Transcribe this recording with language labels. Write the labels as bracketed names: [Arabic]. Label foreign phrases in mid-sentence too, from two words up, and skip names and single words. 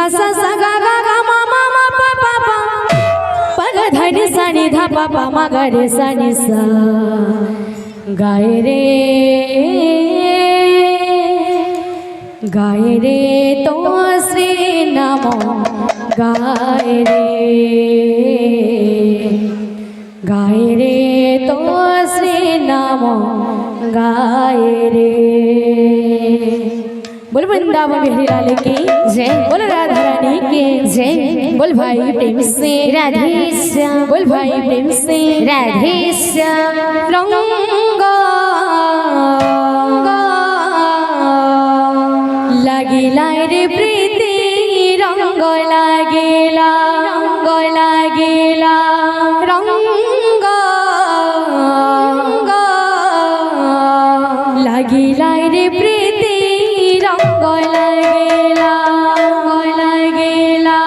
[Hindi] सा सा गा गा गा मा मा मा पा पा पा प ग ध नि सा नि ध पा पा मा ग रे सा नि सा गाए रे गाए रे तो श्री नाम गाए रे तो श्री नाम गाए रे। बोल वृंदावन बिहारी लाल की जय, बोल राधा रानी की जय, बोल भाई प्रेम से राधे श्याम, बोल भाई प्रेम से राधे श्याम। [Bangla] रंग লাগিলা রে প্রীতি রঙ্গ লাগিলা রঙ্গ লাগিলা রঙ্গ লাগিলা রে প্রীতি রঙ্গ লাগিলা লাগিলা